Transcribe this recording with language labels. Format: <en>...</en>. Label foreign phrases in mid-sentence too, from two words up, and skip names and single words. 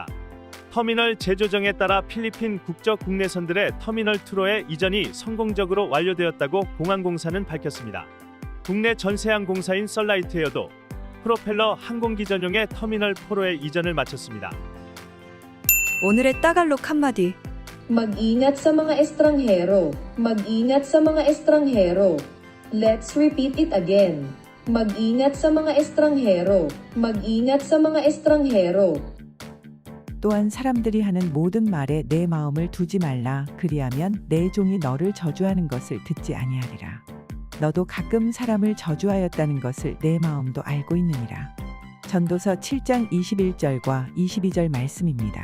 <ko>터미널 재조정에 따라 필리핀 국적 국내선들의 터미널2로의 이전이 성공적으로 완료되었다고 공항공사는 밝혔습니다. 국내 전세항공사인 썰라이트에어도 프로펠러 항공기 전용의 터미널4로의 이전을 마쳤습니다. 오늘의 따갈록 한마디.</ko> <tl>Mag-ingat sa mga estranghero. Mag-ingat sa mga estranghero.</tl> <en>Let's repeat it again.</en> <tl>Mag-ingat sa mga estranghero. Mag-ingat sa mga estranghero.</tl> <ko>또한 사람들이 하는 모든 말에 내 마음을 두지 말라. 그리하면 내 종이 너를 저주하는 것을 듣지 아니하리라. 너도 가끔 사람을 저주하였다는 것을 내 마음도 알고 있느니라. 전도서 7장 21절과 22절 말씀입니다.</ko>